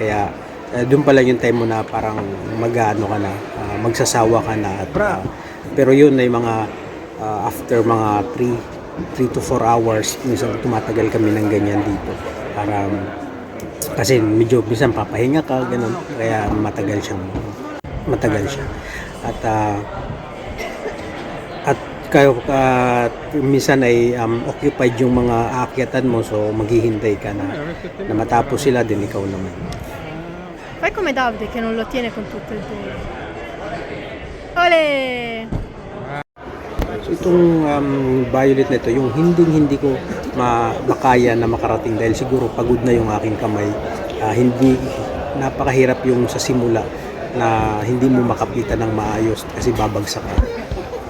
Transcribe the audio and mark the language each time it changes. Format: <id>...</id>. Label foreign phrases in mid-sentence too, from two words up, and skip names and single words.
<tl>Kaya doon pa lang yung time mo na parang magsasawa ka na at, pero yun ay mga after mga</tl> <en>3 to 4 hours</en> <tl>minsan tumatagal kami ng ganyan dito para kasi medyo minsan papahinga ka ganun kaya matagal siya at kayo minsan ay occupied yung mga aakyatan mo so maghihintay ka na matapos sila din ikaw naman.</tl> <it>Fai come Davide che non lo tiene con tutto il volo. Ole!</it> <tl>So itong violet na ito, yung hindi ko makaya na makarating dahil siguro pagod na yung aking kamay. Hindi napakahirap yung sa simula na hindi mo makapitan ng maayos kasi babagsak ka.</tl>